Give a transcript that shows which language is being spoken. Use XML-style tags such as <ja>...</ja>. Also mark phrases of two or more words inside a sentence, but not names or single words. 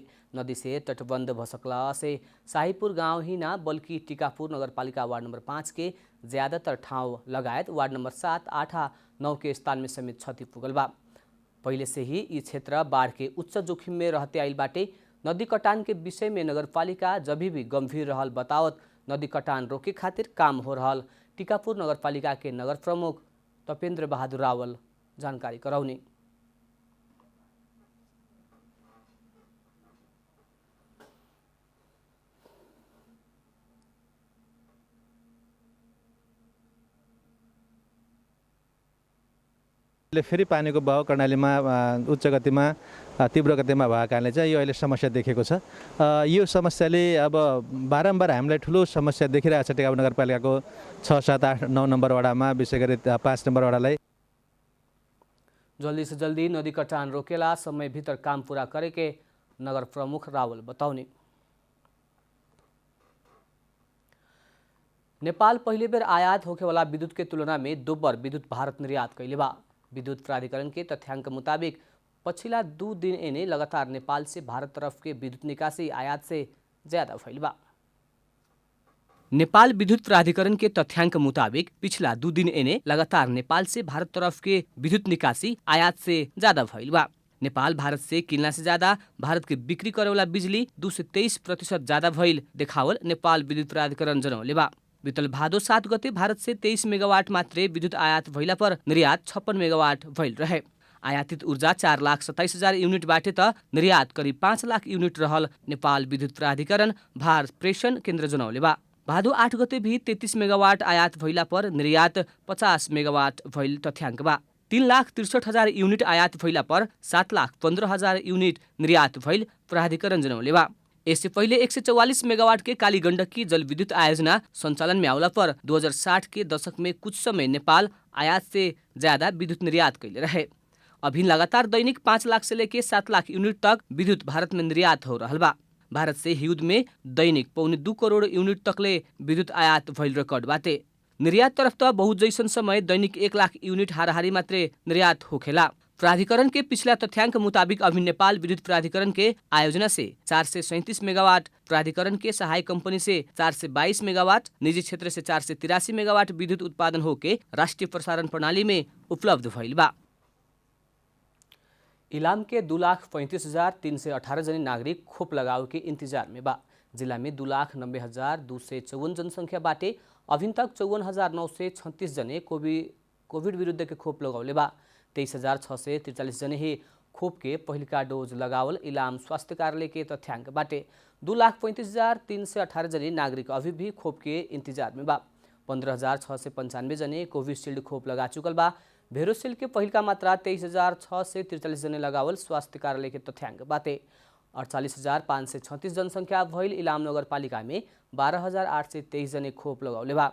<bho>नदी से तटबंध भसकला से शाहीपुर गांव ही ना बल्कि टीकापुर नगरपालिका वार्ड नंबर 5 के ज्यादातर ठाउँ लगायत वार्ड नंबर 7, 8 आ 9 के स्थान में समेत क्षति पुगल बा। पहले से ही ये क्षेत्र बाढ़ के उच्च जोखिम में रहते आइल बाटे। नदी कटान के विषय में नगरपालिका जब भी गंभीर रहल बतावत नदी कटान रोके खातिर काम हो रहल टीकापुर नगरपालिका के नगर प्रमुख तपेन्द्र बहादुर रावल जानकारी कराउने।</bho> <ne>फेरि पानीको बहाव कर्णालीमा उच्च गतिमा तीव्र गतिमा भएको कारणले चाहिँ यो अहिले समस्या देखेको छ। यो समस्याले अब बारम्बार हामीलाई ठुलो समस्या देखिरहेको छ टेकापुर नगरपालिकाको 6, 7, 8, 9 नम्बर वडामा, विशेष गरी 5 नम्बर वडालाई।</ne> <bho>जल्दी से जल्दी नदी कटान रोकेला समय भीतर काम पूरा करे के नगर प्रमुख रावल बताउने। नेपाल पहले बेर आयात होखेवाला विद्युत के तुलना में दोब्बर विद्युत भारत निर्यात कैले बा। विद्युत प्राधिकरण के तथ्याङ्क मुताबिक पछिल्ला 2 दिन एने लगातार नेपाल से भारत तरफ के विद्युत निकासी आयात से ज्यादा भइल बा। नेपाल विद्युत प्राधिकरण के तथ्याङ्क मुताबिक पिछला 2 दिन एने लगातार नेपाल से भारत तरफ के विद्युत निकासी आयात से ज्यादा भइल बा। नेपाल भारत से किनला से ज्यादा भारत के बिक्री करेवाला बिजली 2 से 23% ज्यादा भइल देखावल नेपाल विद्युत प्राधिकरण जनौले बा। बीतल भादो 7 गते भारत से 23 मेगावाट मात्रै विद्युत आयात भइला पर निर्यात 56 मेगावाट भइल रहे। आयातित ऊर्जा 4,27,000 युनिट बाटे त निर्यात करिब 5 लाख युनिट रहल नेपाल विद्युत प्राधिकरण भार प्रेषण केन्द्र जनौले बा। भादो 8 गते भी 33 मेगावाट आयात भइला पर निर्यात 50 मेगावाट भइल तथ्याङ्क बा। 3,63,000 युनिट आयात भइला पर 7,15,000 युनिट निर्यात भइल प्राधिकरण जनौले बा। इससे पहले 144 मेगावाट के काली गण्डकी जल विद्युत आयोजना संचालन में आउला पर 2060 के दशक में कुछ समय नेपाल आयात से ज्यादा विद्युत निर्यात कैले रहे। अभी लगातार दैनिक 5 लाख से लेके 7 लाख यूनिट तक विद्युत भारत में निर्यात हो रहल बा। भारत से हिउद में दैनिक 2.25 करोड़ यूनिट तकले विद्युत आयात भइल रेकर्ड बाटे। निर्यात तरफ त बहुत जैसन समय दैनिक 1 लाख यूनिट हाराहारी मात्रै निर्यात होखेला। प्राधिकरण के पिछला तथ्याङ्क मुताबिक अभी नेपाल विद्युत प्राधिकरण के आयोजना से 437 मेगावाट, प्राधिकरण के सहायक कंपनी से 422 मेगावाट, निजी क्षेत्र से 483 मेगावाट विद्युत उत्पादन होके राष्ट्रिय प्रसारण प्रणाली में उपलब्ध भइल बा। इलाम के 2,35,318 जने नागरिक खोप लगाव के इंतजार में बा। जिला में 2,90,254 जनसंख्या बाटे अभी तक 54,936 जने कोविड विरुद्ध के खोप लगौले बा। 23,643 जने ही खोप के पहिलका डोज लगावल इलाम स्वास्थ्य कार्यालय के तथ्याङ्क बाटे। 2,35,318 जने नागरिक अभी भी खोप के इंतजार में बा। 15,695 जने कोविशील्ड खोप लगा चुकल बा। भेरोसिल के पहिलका मात्रा 23,643 जने लगावल स्वास्थ्य कार्यालय के तथ्याङ्क बाटे। 48,536 जनसंख्या भइल इलाम नगरपालिका में 12,823 जने खोप लगौले बा।</bho>